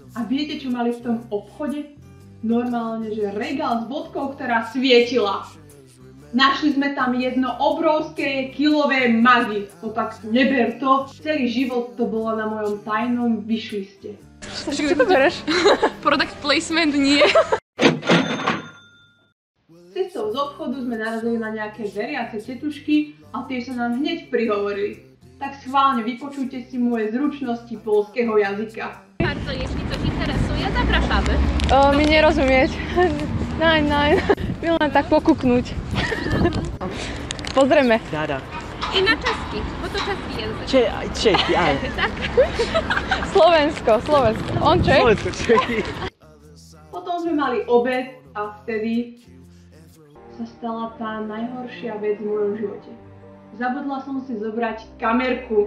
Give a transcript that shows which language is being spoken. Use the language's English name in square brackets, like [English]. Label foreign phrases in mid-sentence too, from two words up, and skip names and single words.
[Slovak] A viete, čo mali v tom obchode? Normálne, že regál s vodkou, ktorá svietila. Našli sme tam jedno obrovské kilové Maggi. No tak neber to. Celý život to bolo na mojom tajnom wishliste. Čo to bereš? [English] Product placement [Slovak] nie. Cestou z obchodu sme narazili na nejaké veriace tetušky a tie sa nám hneď prihovorili. Tak schválne vypočujte si moje zručnosti poľského jazyka. [Polish] Bardzo, jeśli coś interesuje, zapraszamy. [Slovak] Mi nerozumieť. Nein. My len tak pokuknúť. Pozrieme. Dada. [Polish] I na czeski, bo to czeski język. [Slovak] Čechy, aj. Tak? Slovensko. On Čech? Slovensko, Čechy. Potom sme mali obed a vtedy sa stala tá najhoršia vec v mojom živote. Zabudla som si zobrať kamerku.